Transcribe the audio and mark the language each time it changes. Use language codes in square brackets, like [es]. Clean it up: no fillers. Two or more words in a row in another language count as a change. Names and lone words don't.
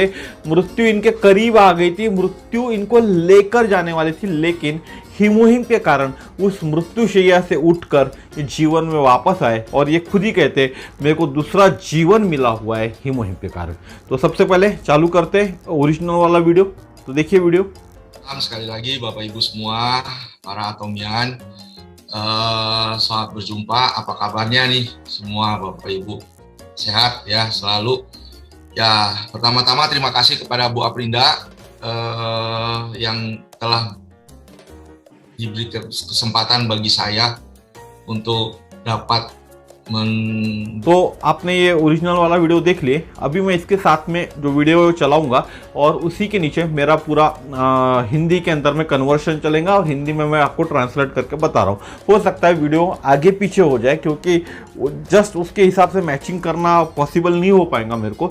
[hi] मृत्यु इनके करीब आ गई थी, मृत्यु इनको लेकर जाने वाली थी, लेकिन हीमोहिम के कारण उस मृत्युशैया से उठकर ये जीवन में वापस आए और ये खुद ही कहते मेरे को दूसरा जीवन मिला हुआ है हीमोहिम के कारण। तो सबसे पहले चालू करते हैं ओरिजिनल वाला वीडियो, तो देखिए वीडियो। [id] Sekali lagi Bapak Ibu semua, para Atomian, selamat berjumpa. Apa kabarnya nih semua Bapak Ibu? Sehat ya selalu. Ya, pertama-tama terima kasih kepada Bu Aprinda yang telah diberi kesempatan bagi saya untuk dapat [hi] तो आपने ये ओरिजिनल वाला वीडियो देख लिए। अभी मैं इसके साथ में जो वीडियो चलाऊंगा और उसी के नीचे मेरा पूरा हिंदी के अंदर में कन्वर्शन चलेगा और हिंदी में मैं आपको ट्रांसलेट करके बता रहा हूँ। हो सकता है वीडियो आगे पीछे हो जाए, क्योंकि जस्ट उसके हिसाब से मैचिंग करना पॉसिबल नहीं हो पाएगा मेरे को।